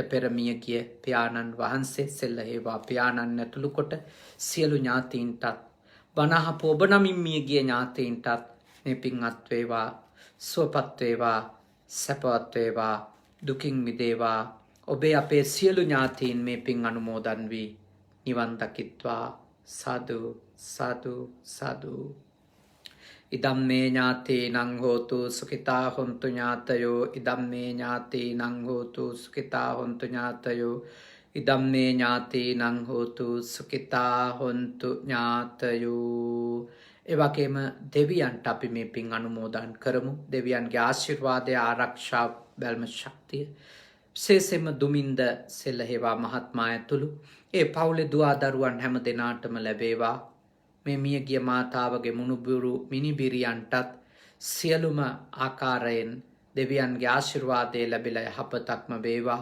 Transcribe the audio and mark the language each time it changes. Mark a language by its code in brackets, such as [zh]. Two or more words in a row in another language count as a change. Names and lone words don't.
[si] පෙර මියගිය පියාණන් වහන්සේ සෙල්ලහේවා පියාණන් ඇතුළු කොට සියලු ඥාතීන්ටත් බණහපු ඔබ නමින් මියගිය ඥාතීන්ටත් මේ පින් අත්වේවා සුවපත් වේවා සැපවත් වේවා දුකින් මිදේවා ඔබේ අපේ සියලු ඥාතීන් මේ පින් අනුමෝදන් වී නිවන් දකිත්වා සාදු සාදු සාදු [pi] ඉදම්මේ ඥාතීනං හෝතු සුඛිතා හොන්තු ඥාතයෝ ඉදම්මේ ඥාතීනං හෝතු සුඛිතා හොන්තු ඥාතයෝ ඉදම්මේ ඥාතීනං හෝතු සුඛිතා හොන්තු ඥාතයෝ. [si] ඒ වගේම දෙවියන්ට අපි මේ පින් අනුමෝදන් කරමු. දෙවියන්ගේ ආශිර්වාදය ආරක්ෂාව බැල්ම ශක්තිය විශේෂයෙන්ම දුමින්ද සෙල්ලහේවා මහත්මයා ඇතුළු ඒ පවුලේ දුවා දරුවන් හැම දෙනාටම ලැබේවා. මේ මියගිය මාතාවගේ මුණුබුරු මිනිබිරියන්ටත් සියලුම ආකාරයෙන් දෙවියන්ගේ ආශිර්වාදය ලැබිලා යහපතක්ම වේවා.